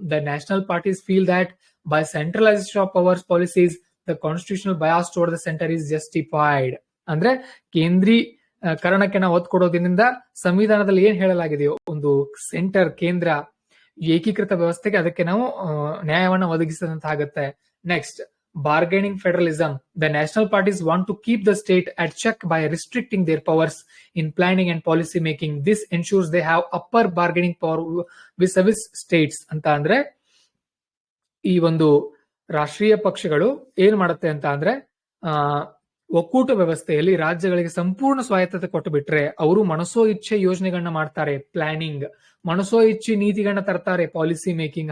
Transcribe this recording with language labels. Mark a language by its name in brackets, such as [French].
[English] The national parties feel that by centralisation of powers policies the constitutional bias toward the centre is justified. [Kannada] ಅಂದ್ರೆ ಕೇಂದ್ರೀಕರಣಕ್ಕೆ ನಾವು ಒತ್ತು ಕೊಡೋದ್ರಿಂದ ಸಂವಿಧಾನದಲ್ಲಿ ಏನ್ ಹೇಳಲಾಗಿದೆಯೋ, ಒಂದು ಸೆಂಟರ್ ಕೇಂದ್ರ ಏಕೀಕೃತ ವ್ಯವಸ್ಥೆಗೆ ಅದಕ್ಕೆ ನಾವು ನ್ಯಾಯವನ್ನ ಒದಗಿಸಿದಂತಾಗುತ್ತೆ. [English] Next, bargaining federalism. The national parties want to keep the state at check by restricting their powers in planning and policy making. This ensures they have upper bargaining power vis-a-vis states. [Kannada] ಅಂತ ಅಂದ್ರೆ ಈ ಒಂದು ರಾಷ್ಟ್ರೀಯ ಪಕ್ಷಗಳು ಏನ್ ಮಾಡುತ್ತೆ ಅಂತ ಅಂದ್ರೆ, ಒಕ್ಕೂಟ ವ್ಯವಸ್ಥೆಯಲ್ಲಿ ರಾಜ್ಯಗಳಿಗೆ ಸಂಪೂರ್ಣ ಸ್ವಾಯತ್ತತೆ ಕೊಟ್ಟು ಬಿಟ್ರೆ ಅವರು ಮನಸೋ ಇಚ್ಛೆ ಯೋಜನೆಗಳನ್ನ ಮಾಡ್ತಾರೆ, ಪ್ಲಾನಿಂಗ್, ಮನಸೋ ಇಚ್ಛೆ ನೀತಿಗಳನ್ನ ತರ್ತಾರೆ, ಪಾಲಿಸಿ ಮೇಕಿಂಗ್.